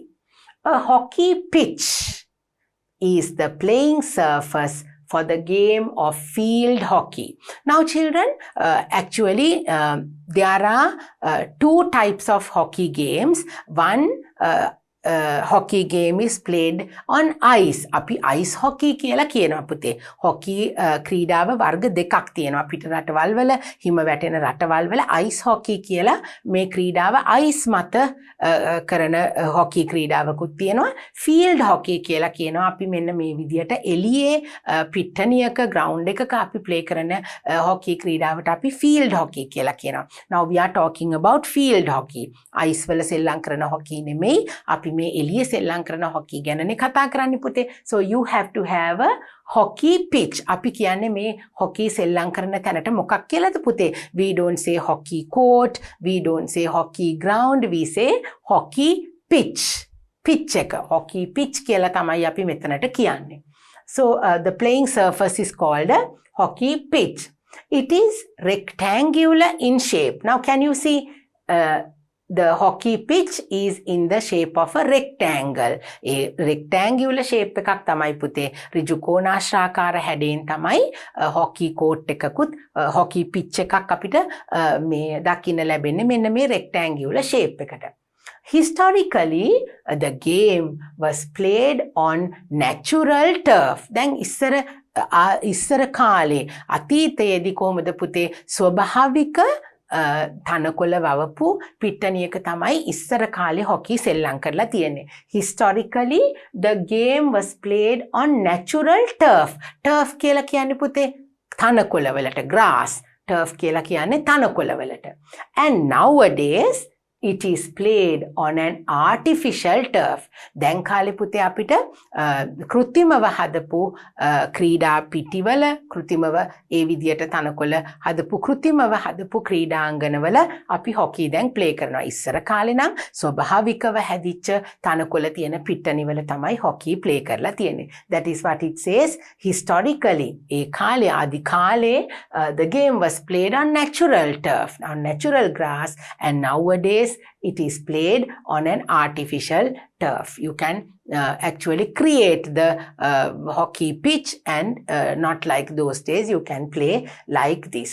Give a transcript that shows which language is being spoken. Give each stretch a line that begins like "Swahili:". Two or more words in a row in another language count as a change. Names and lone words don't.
English: A hockey pitch is the playing surface for the game of field hockey. Now, children, actually, there are two types of hockey games. One hockey game is played on ice.
Sinhala: අපි
English: ice hockey
Sinhala: කියලා කියනවා පුතේ. hockey ක්‍රීඩාව වර්ග දෙකක් තියෙනවා. අපිට රටවල් වල හිම වැටෙන රටවල් වල
English: ice hockey
Sinhala: කියලා මේ ක්‍රීඩාව ice මත කරන hockey ක්‍රීඩාවකුත් තියෙනවා.
English: field hockey
Sinhala: කියලා කියනවා. අපි මෙන්න මේ විදියට එළියේ පිට්ටනියක ground එකක අපි play කරන hockey ක්‍රීඩාවට අපි
English: field hockey
Sinhala: කියලා කියනවා.
English: Now we are talking about field hockey.
Sinhala: ice වල සෙල්ලම් කරන hockey නෙමෙයි. අපි මේ එළිය සෙල්ලම් කරන hockey ගැනනේ කතා කරන්නේ පුතේ.
English: So you have to have a hockey pitch.
Sinhala: අපි කියන්නේ මේ hockey සෙල්ලම් කරන තැනට මොකක් කියලාද පුතේ?
English: We don't say hockey court, we don't say hockey ground, we say hockey pitch.
Sinhala: pitch එක
English: hockey pitch
Sinhala: කියලා තමයි අපි මෙතනට කියන්නේ.
English: So the playing surface is called a hockey pitch. It is rectangular in shape. Now can you see the hockey pitch is in the shape of a rectangle. A rectangular shape
Sinhala: එකක් තමයි පුතේ. ඍජු කෝණාශ්‍රාකාර හැඩයෙන් තමයි
English: hockey court
Sinhala: එකකුත්
English: hockey pitch
Sinhala: එකක් අපිට මේ දකින්න ලැබෙන්නේ මෙන්න මේ
English: rectangular shape
Sinhala: එකට.
English: Historically, the game was played on natural turf.
Sinhala: දැන් ඉස්සර කාලේ අතීතයේදී කොහොමද පුතේ ස්වභාවික තනකොළ වවපු පිට්ටනියක තමයි ඉස්සර කාලේ hockey සෙල්ලම් කරලා තියෙන්නේ.
English: Historically, the game was played on natural turf.
Sinhala: turf කියලා කියන්නේ පුතේ තනකොළ වලට grass. turf කියලා කියන්නේ තනකොළ වලට.
English: And nowadays, it is played on an artificial turf.
Sinhala: දැන් කාලේ පුතේ අපිට කෘත්‍රිමව හදපු ක්‍රීඩා පිටිවල කෘත්‍රිමව ඒ විදියට තනකොළ හදපු කෘත්‍රිමව හදපු ක්‍රීඩාංගණවල අපි hockey දැන් play කරනවා. ඉස්සර කාලේ නම් ස්වභාවිකව හැදිච්ච තනකොළ තියෙන පිට්ටනිවල තමයි
English: hockey play
Sinhala: කරලා තියෙන්නේ.
English: That is what it says. Historically,
Sinhala: ඒ කාලේ ආදි කාලේ
English: the game was played on natural turf, on natural grass, and nowadays it is played on an artificial turf. You can actually create the hockey pitch and not like those days you can play like this.